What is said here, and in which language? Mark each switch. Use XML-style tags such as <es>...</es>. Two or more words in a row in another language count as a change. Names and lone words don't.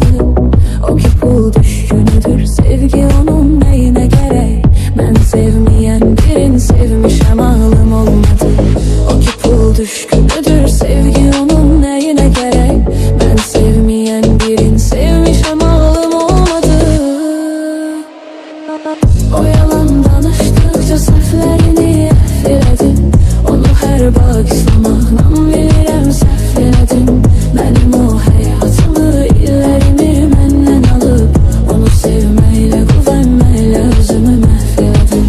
<tr>O ki pul düşkünüdür, sevgi onun neyine gerek? Ben sevmeyen birini sevmişəm ağlım olmadı. O ki pul düşkünüdür, sevgi onun neyine gerek? Ben sevmeyen birini sevmişəm ağlım olmadı.</tr> <az>O yalan danıştıkça səhvlərini elədim. Onu hər bağışlamaqla bilirəm səhv elədim. Mənim o həyatımı, illərimi məndən alıb, onu sevməklə, güvənməklə özümü məhv elədim.</az>